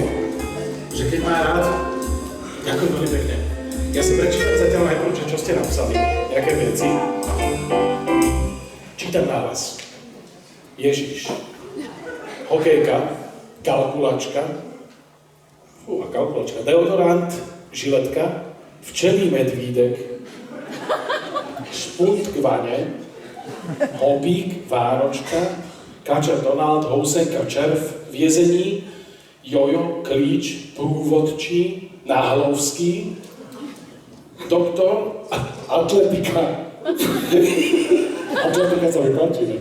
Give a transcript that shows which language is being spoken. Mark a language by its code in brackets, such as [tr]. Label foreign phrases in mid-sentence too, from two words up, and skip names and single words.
[sk] Že keď má rád... Ďakujem veľmi pekne. Ja si prečítam zatiaľ najprv, čo ste napísali. Nejaké veci. Čítam nahlas. Ježiš. Hokejka. Kalkulačka. A kalkulačka. Deodorant. [cs] Žiletka. Včelí medvídek. Špunt k vane. Hobík, váročka, kačer Donald, housenka, červ, vězení, jojo, klíč, průvodčí, náhlovský, doktor, atletika, [sk] atletika sa vykončí, [cs] ne?